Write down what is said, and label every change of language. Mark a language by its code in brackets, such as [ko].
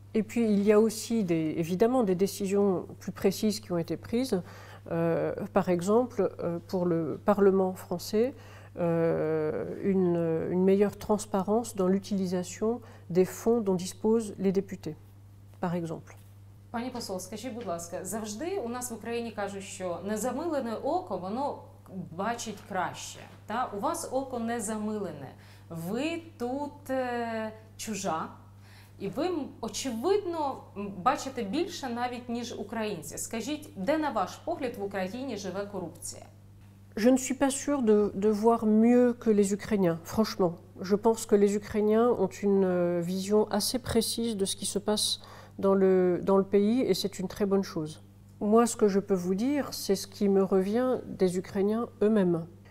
[fr] Et puis il y a aussi évidemment des décisions plus précises qui ont été prises. Par exemple, pour le Parlement français, une meilleure transparence dans l'utilisation des fonds dont disposent les députés, par exemple. [uk] Пані посол, скажіть, будь ласка, завжди у нас в Україні кажуть, що незамилене око, воно бачить краще. Та? У вас око не замилене. Ви тут чужа, і ви, очевидно, бачите більше навіть, ніж українці. Скажіть, де, на ваш погляд, в Україні живе корупція? [fr] Je ne suis pas sûre de voir mieux que les Ukrainiens, franchement. Je pense que les Ukrainiens ont une vision assez précise de ce qui se passe dans le pays et c'est une très bonne chose. Moi, ce que je peux vous dire, c'est ce qui me revient des Ukrainiens eux-mêmes.